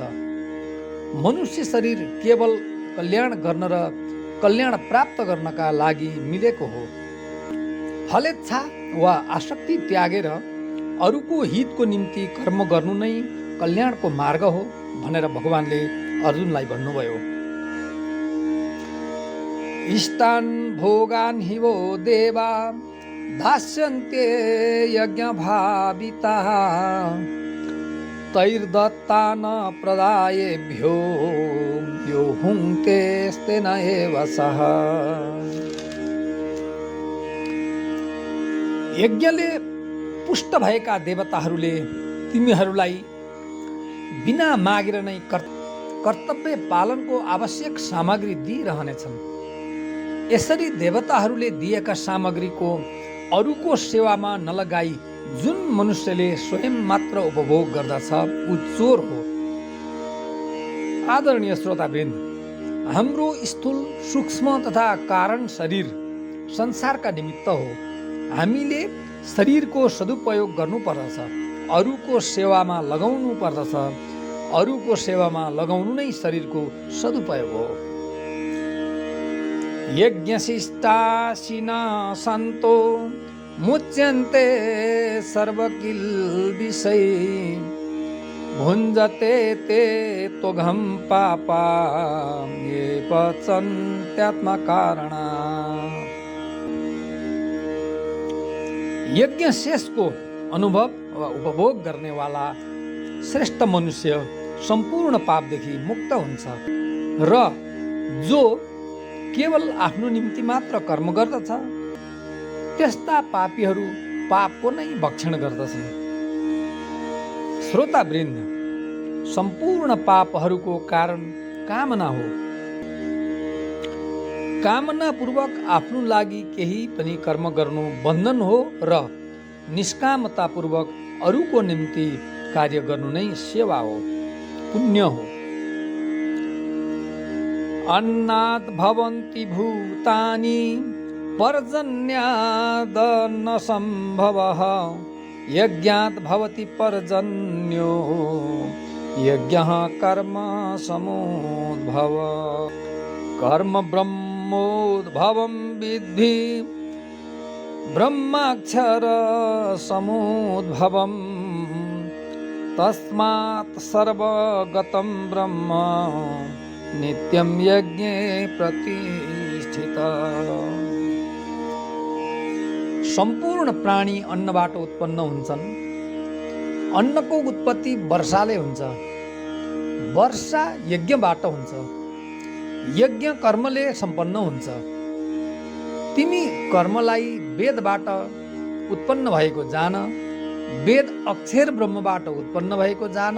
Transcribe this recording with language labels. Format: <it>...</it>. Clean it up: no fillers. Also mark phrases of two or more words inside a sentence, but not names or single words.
<ne>मनुष्य शरीर केवल कल्याण गर्न र कल्याण प्राप्त गर्नका लागि मिलेको हो। फलेच्छा वा आसक्ति त्यागेर अरूको हितको निम्ति कर्म गर्नु नै कल्याणको मार्ग हो भनेर भगवानले अर्जुनलाई भन्नुभयो।</ne> <sa>इष्टान् भोगान् हि वो देवा दास्यन्ते यज्ञभाविताः तैर्दत्तान् प्रदायेभ्यो यो भुङ्क्ते तेन एव सः।</sa> <ne>यज्ञले पुष्ट भएका देवताहरूले तिमीहरूलाई बिना मागेर नै कर्तव्य पालनको आवश्यक सामग्री दिइरहनेछन्। यसरी देवताहरूले दिएका सामग्रीको अरूको सेवामा नलगाई जुन मनुष्यले स्वयं मात्र उपभोग गर्दछ ऊ चोर हो। आदरणीय श्रोतावृन्द, हाम्रो स्थूल सूक्ष्म तथा कारण शरीर संसारका निमित्त हो। हामीले शरीरको सदुपयोग गर्नुपर्दछ, अरूको सेवामा लगाउनु पर्दछ। अरूको सेवामा लगाउनु नै शरीरको सदुपयोग हो।</ne> <sa>यज्ञशिष्टाशिना सन्तो मुच्यन्ते सर्वकिल्बिषै भुञ्जते ते त्वघं पापा ये पचन्त्यात्मकारणा।</sa> <ne>यज्ञ शेषको अनुभव वा उपभोग गर्नेवाला श्रेष्ठ मनुष्य सम्पूर्ण पापदेखि मुक्त हुन्छ र जो केवल आफ्नो निम्ति मात्र कर्म गर्दछ त्यस्ता पापीहरू पापको नै भक्षण गर्दछन्। श्रोतावृन्द, सम्पूर्ण पापहरूको कारण कामना हो। कामनापूर्वक आफ्नो लागि केही पनि कर्म गर्नु बन्धन हो र निष्कामतापूर्वक अरूको निम्ति कार्य गर्नु नै सेवा हो, पुण्य हो।</ne> <sa>अन्नात् भवन्ति भूतानि पर्जन्याद् न सम्भवः यज्ञात् भवति पर्जन्यो यज्ञः कर्म समुद्भव। कर्म ब्रह्मोद्भवं विद्धि ब्रह्माक्षर समुद्भवम् तस्मात् सर्वगतं ब्रह्म नित्यं यज्ञे प्रतिष्ठिता।</sa> <ne>सम्पूर्ण प्राणी अन्नबाट उत्पन्न हुन्छन्। अन्नको उत्पत्ति वर्षाले हुन्छ, वर्षा यज्ञबाट हुन्छ, यज्ञ कर्मले सम्पन्न हुन्छ। तिमी कर्मलाई वेदबाट उत्पन्न भएको जान, वेद अक्षर ब्रह्मबाट उत्पन्न भएको जान।</ne>